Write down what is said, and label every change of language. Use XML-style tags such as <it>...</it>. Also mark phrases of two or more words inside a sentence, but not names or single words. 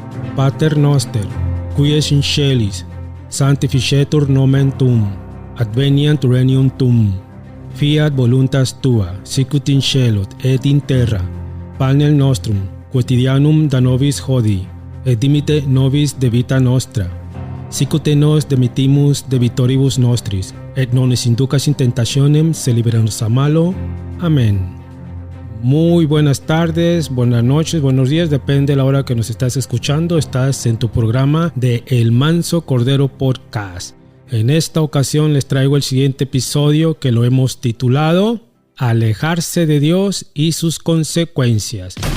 <la>Pater noster, qui es in celis, sanctificetur nomen tuum, adveniat regnum tuum, fiat voluntas tua, sicut in cielo et in terra. Panem nostrum quotidianum da nobis hodie, et dimite nobis debita nostra, sicut et nos demitimus debitoribus nostris, et non nos inducas in tentationem, se liberanos a malo.</la> <es>Amén. Muy buenas tardes, buenas noches, buenos días, depende de la hora que nos estás escuchando. Estás en tu programa de El Manso Cordero Podcast. En esta ocasión les traigo el siguiente episodio que lo hemos titulado Alejarse de Dios y sus consecuencias.</es>